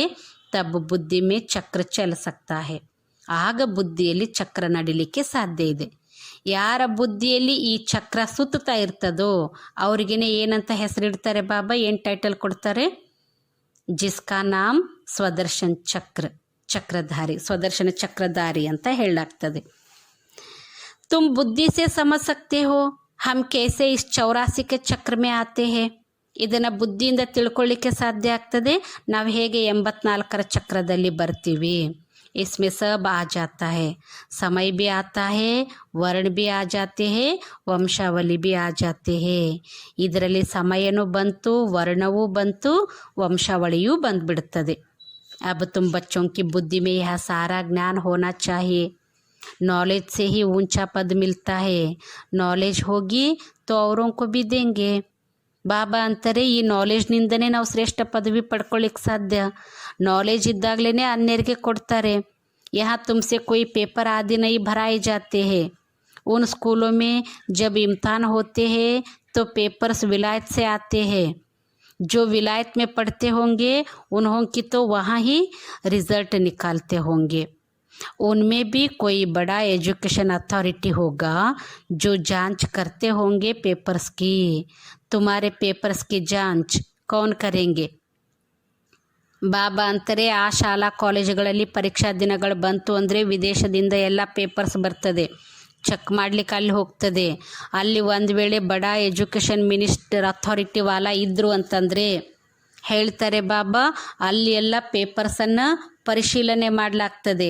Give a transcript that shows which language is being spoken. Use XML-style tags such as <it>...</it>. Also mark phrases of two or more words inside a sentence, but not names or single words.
<hi>तब बुद्धि में चक्र चल सकता है,</hi> <kn>ಆಗ ಬುದ್ಧಿಯಲ್ಲಿ ಚಕ್ರ ನಡಿಲಿಕ್ಕೆ ಸಾಧ್ಯ ಇದೆ. ಯಾರ ಬುದ್ಧಿಯಲ್ಲಿ ಈ ಚಕ್ರ ಸುತ್ತಾ ಇರ್ತದೋ ಅವ್ರಿಗೇನೆ ಏನಂತ ಹೆಸರಿಡ್ತಾರೆ ಬಾಬಾ, ಏನು ಟೈಟಲ್ ಕೊಡ್ತಾರೆ?</kn> <hi>जिसका नाम स्वदर्शन चक्रधारी,</hi> <kn>ಸ್ವದರ್ಶನ ಚಕ್ರಧಾರಿ ಅಂತ ಹೇಳಲಾಗ್ತದೆ.</kn> <hi>तुम बुद्धि से समझ सकते हो हम कैसे इस 84 के चक्र में आते हैं.</hi> <kn>ಇದನ್ನು ಬುದ್ಧಿಯಿಂದ ತಿಳ್ಕೊಳ್ಳಿಕ್ಕೆ ಸಾಧ್ಯ ಆಗ್ತದೆ ನಾವು ಹೇಗೆ 84ರ ಚಕ್ರದಲ್ಲಿ ಬರ್ತೀವಿ.</kn> <hi>इसमें सब आ जाता है, समय भी आता है, वर्ण भी आ जाते हैं, ವಂಶಾವಳಿ भी आ जाते हैं.</hi> <kn>ಇದರಲ್ಲಿ ಸಮಯನೂ ಬಂತು, ವರ್ಣವೂ ಬಂತು, ವಂಶಾವಳಿಯೂ ಬಂದ್ಬಿಡ್ತದೆ.</kn> <hi>अब तुम बच्चों की बुद्धि में यह सारा ज्ञान होना चाहिए. नॉलेज से ही ऊंचा पद मिलता है. नॉलेज होगी तो औरों को भी देंगे.</hi> <kn>ಬಾಬಾ ಅಂತಾರೆ, ಈ ನಾಲೆಜ್ನಿಂದನೇ ನಾವು ಶ್ರೇಷ್ಠ ಪದವಿ ಪಡ್ಕೊಳ್ಳಿಕ್ಕೆ ಸಾಧ್ಯ. ನಾಲೆಜ್ ಇದ್ದಾಗಲೇ ಅನ್ಯರಿಗೆ ಕೊಡ್ತಾರೆ.</kn> <hi>यहाँ तुमसे कोई पेपर आदि नहीं भराए जाते हैं. उन स्कूलों में जब इम्तहान होते हैं तो पेपर्स विलायत से आते हैं. जो विलायत में पढ़ते होंगे उन्हों की तो वहाँ ही रिज़ल्ट निकालते होंगे. उनमें भी कोई बड़ा</hi> <en>education authority</en> <hi>होगा जो जांच करते होंगे पेपर्स की. तुम्हारे पेपर्स की जांच कौन करेंगे?</hi> <kn>ಬಾಬಾ ಅಂತಾರೆ, ಆ ಶಾಲಾ ಕಾಲೇಜುಗಳಲ್ಲಿ ಪರೀಕ್ಷಾ ದಿನಗಳು ಬಂತು ಅಂದರೆ ವಿದೇಶದಿಂದ ಎಲ್ಲ ಪೇಪರ್ಸ್ ಬರ್ತದೆ, ಚೆಕ್ ಮಾಡಲಿಕ್ಕೆ ಅಲ್ಲಿ ಹೋಗ್ತದೆ. ಅಲ್ಲಿ ಒಂದು ವೇಳೆ ಬಡಾ</kn> <en>education minister authority</en> <kn>ವಾಲ ಇದ್ದರು ಅಂತಂದರೆ ಹೇಳ್ತಾರೆ ಬಾಬಾ, ಅಲ್ಲಿ ಎಲ್ಲ ಪೇಪರ್ಸನ್ನು ಪರಿಶೀಲನೆ ಮಾಡಲಾಗ್ತದೆ.</kn>